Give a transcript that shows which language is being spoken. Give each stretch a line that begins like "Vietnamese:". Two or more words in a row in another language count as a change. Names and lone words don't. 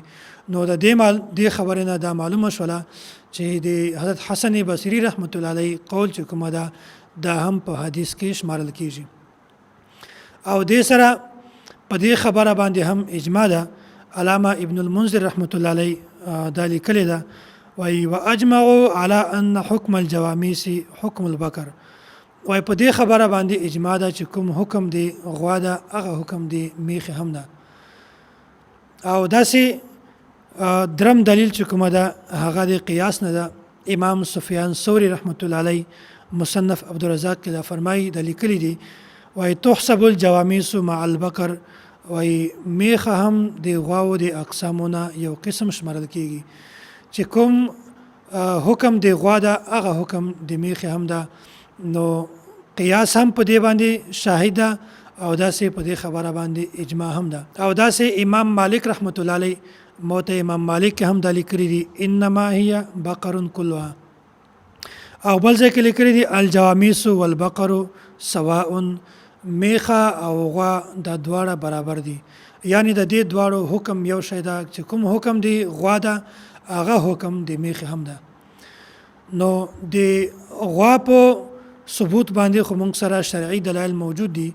Pashto: نو د دې خبرې نه دا معلومه شوله چې د حضرت حسن بصری رحمت الله علیه قول چې کومه ده دا هم په حدیث کې شمارل کیږي. او دې سره په دې خبره باندې هم اجماع ده. علامه ابن المنذر رحمت الله علیه دا لیکلی ده، وایي
Arabic: واجمعوا على ان حکم الجواميس حکم البقر،
Pashto: وایي په دې خبره باندې اجماع ده چې کوم حکم دی غوا ده هغه حکم دی میخې هم ده. او داسې درم دلیل چې کومه ده هغه د قیاس نه ده. امام سفیان ثوری رحمت الله علیه مصنف عبدالرزاق کې دا فرمایي د لیکلی دي وای
Arabic: تحسب الجواميس مع البقر،
Pashto: وای میخه هم د غواو د اقسامونه یو قسم شمارل کیږي، چې کوم حکم د غوا ده هغه حکم د میخه هم ده. نو قیاس هم په دې باندې شاهد ده، او داسې په دې خبره باندې اجماع هم ده. او داسې امام مالک رحمت الله علیه موته امام مالک هم د لیکلي دي
Arabic: انما هي بقر كلها،
Pashto: او بل ځای کې لیکلي دي
Arabic: الجواميس والبقر سواء،
Pashto: میخه او غوا دا دواړه برابر دي، یعنی د دې دواړو حکم یو شی ده، چې کوم حکم دی غوا ده هغه حکم د میخه هم ده. نو د غوا په ثبوت باندې خو موږ سره شرعي دلایل موجود دي.